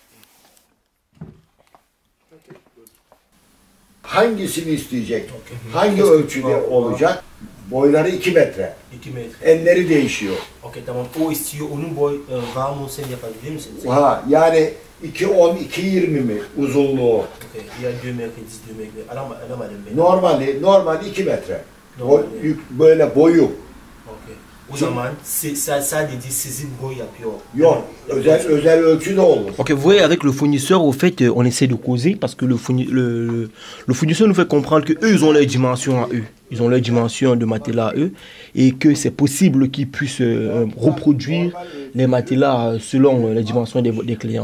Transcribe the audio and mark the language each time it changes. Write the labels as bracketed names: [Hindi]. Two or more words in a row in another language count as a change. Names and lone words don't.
[Turkish] Hangisini isteyecek? Hangi ölçüde olacak? Boyları 2 metre. 2 metre. Enleri değişiyor. Ok, tamam. O istiyor, onun boy var mı sen yapabilir misiniz? Ha, yani 2.10, 2.20 mi uzunluğu? [French] Ok, il y a 2 metre, 10 metre. [Turkish] Normali 2 metre. Normal. Böyle boyu. Ok. O zaman sadece sizin boy yapıyor. Yok, özel ölçü de olur. [French] Ok, vous voyez, avec le fournisseur, au fait, on essaie de causer parce que le fournisseur nous fait comprendre qu'eux, ils ont leurs dimensions à eux. Ils ont leurs dimensions de matelas à eux et que c'est possible qu'ils puissent reproduire les matelas selon les dimensions des clients.